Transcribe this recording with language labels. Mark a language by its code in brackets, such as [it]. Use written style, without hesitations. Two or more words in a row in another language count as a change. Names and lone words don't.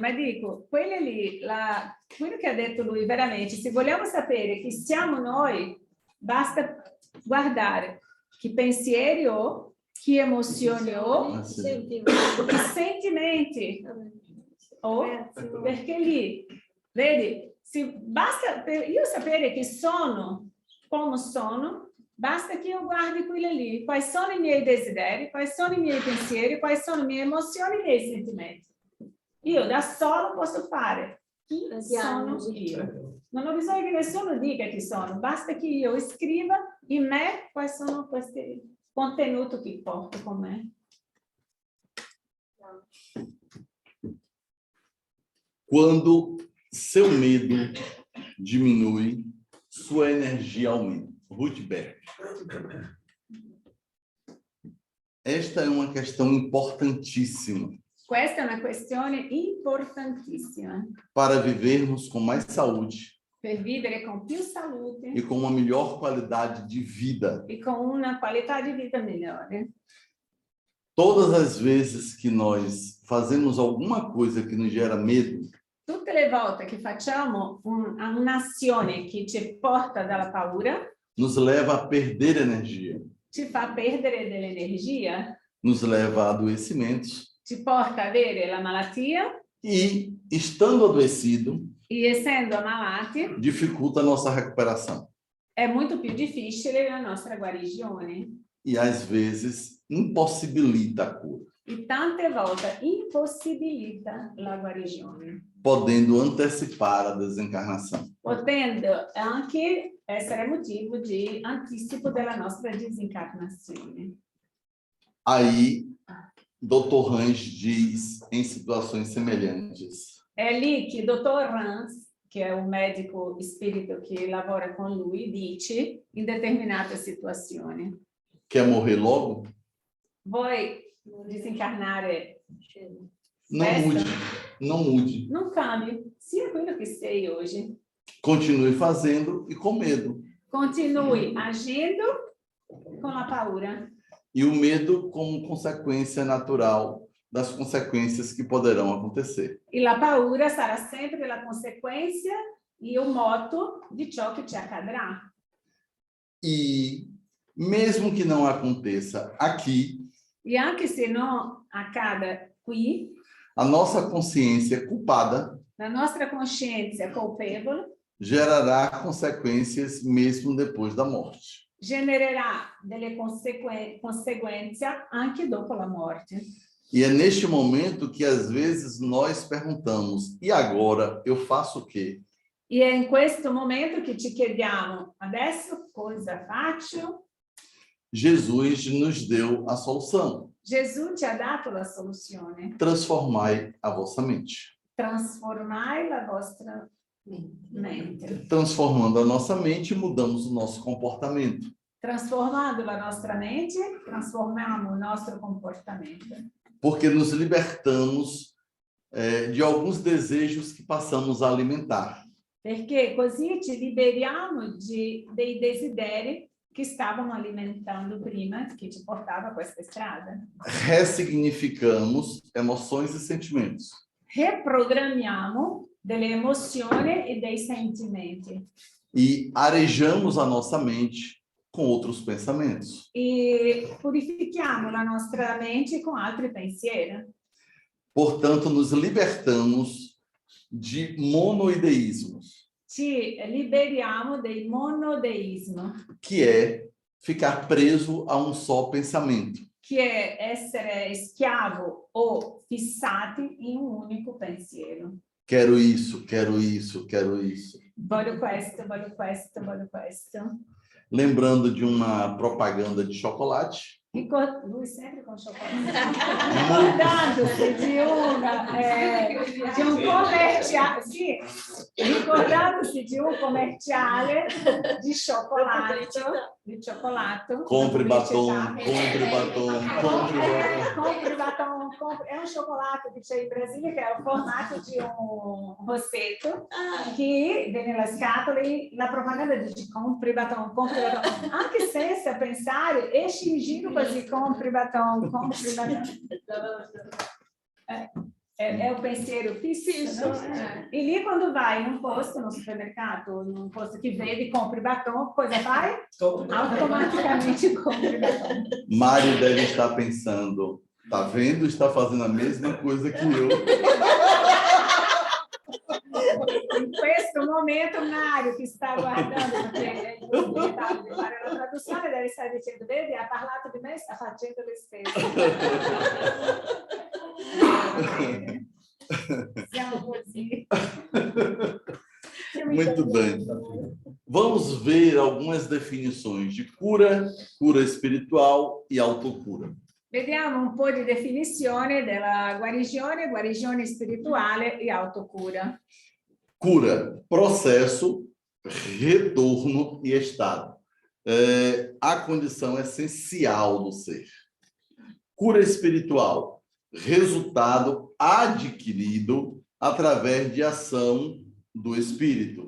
[it] Ma dico, quelle lì, quello che ha detto lui veramente, se vogliamo sapere chi siamo noi, basta guardare che pensieri ho, che emozioni ho, che sentimenti ho, perché lì, vedi, basta io sapere chi sono, come sono, basta che io guardi quelli lì, quali sono i miei desideri, quali sono i miei pensieri, quali sono le mie emozioni e i miei sentimenti. Io da solo posso fare chi sono io. Non ho bisogno che nessuno dica chi sono, basta che io scriva in me quali sono questi contenuti che porto con me. [pt] Quando seu medo diminui, sua energia aumenta. Ruth Berg. Esta é uma questão importantíssima. [it] Questa è una questione importantissima [pt] para vivermos com mais saúde [it] per vivere con più salute [pt] e com uma melhor qualidade de vida. [it] e con una qualità di vita migliore. [pt] Todas as vezes que nós fazemos alguma coisa que nos gera medo, [it] Tutte le volte che facciamo un'azione che ci porta dalla paura, [pt] nos leva a perder energia, [it] ci fa perdere dell'energia, [pt] nos leva a adoecimentos [it] ci porta a avere la malattia [pt] e, estando adoecido, [it] e essendo ammalati [pt] dificulta a nossa recuperação. [it] è molto più difficile la nostra guarigione [pt] E, às vezes, impossibilita a cura, [it] e tante volte impossibilita la guarigione, [pt] podendo antecipar a desencarnação. [it] potendo anche essere motivo di anticipo della nostra disincarnazione. [pt] Aí, Dr. Range diz, em situações semelhantes, [it] È lì che il dottor Rans, che è un medico spirito che lavora con lui, dice in determinate situazioni: [pt] quer morrer logo? [it] vuoi disincarnare? [pt] Não Essa? mude, não mude. [it] Non cambi, sia quello che sei oggi. [pt] Continue fazendo e com medo. [it] Continui agindo con la paura. [pt] E o medo como consequência natural das consequências que poderão acontecer. [it] E la paura sarà sempre la conseguenza e il moto di ciò che ci accadrà. [pt] E mesmo que não aconteça aqui, [it] E anche se non accada qui, [pt] a nossa consciência culpada [it] la nostra coscienza colpevole [pt] gerará consequências mesmo depois da morte. [it] genererà delle conseguenze anche dopo la morte. [pt] E é neste momento que às vezes nós perguntamos: e agora eu faço o quê? [it] E è in questo momento che ci chiediamo: adesso cosa faccio? [pt] Jesus nos deu a solução. [it] Gesù ci ha dato la soluzione. [pt] Transformai a vossa mente. [it] Trasformai la vostra mente. [pt] Transformando a nossa mente, mudamos o nosso comportamento. [it] Trasformando la nostra mente, trasformiamo il nostro comportamento. [pt] Porque nos libertamos de alguns desejos que passamos a alimentar. [it] Perché così ci liberiamo dei desideri che stavano alimentando prima, che ci portava a questa strada. [pt] Ressignificamos emoções e sentimentos. [it] Reprogrammiamo delle emozioni e dei sentimenti. [pt] E arejamos a nossa mente com outros pensamentos. [it] E purifichiamo la nostra mente con altri pensieri. [pt] Portanto, nos libertamos de monoideísmos, [it] Ci liberiamo del monodeismo, [pt] que é ficar preso a um só pensamento. [it] che è essere schiavo o fissati in un unico pensiero. [pt] Quero isso, quero isso, quero isso. [it] Voglio questo, voglio questo, voglio questo. [pt] Lembrando de uma propaganda de chocolate. [it] Lui sempre con cioccolato. Ricordandosi di un commerciale, sì, ricordandosi di un commerciale di cioccolato. [pt] Compre batom, compre batom, compre batom. Compre batom, [it] è un cioccolato che c'è in Brasile che è il formato di un rossetto che vede nella scatola e la propaganda dice [pt] compre batom, [it] anche senza pensare, esci in giro così, [pt] compre batom, compre batom. É o [it] pensiero fisso. E lì quando vai in un posto, no supermercato, in un posto che vedi, compri batom, cosa fai? Automaticamente compri batom. [pt] Mário deve estar pensando, tá vendo? Está fazendo a mesma coisa que eu. [it] In questo momento Mario che sta guardando, perché la traduzione deve stare dicendo, vedi, ha parlato di me, sta facendo le stesse. Siamo così. [pt] Muito bem. Vamos ver algumas definições de cura, cura espiritual e autocura. [it] Vediamo un po' di definizione della guarigione spirituale e autocura. [pt] Cura, processo, retorno e estado. A condição essencial do ser. Cura espiritual, resultado adquirido através de ação do espírito.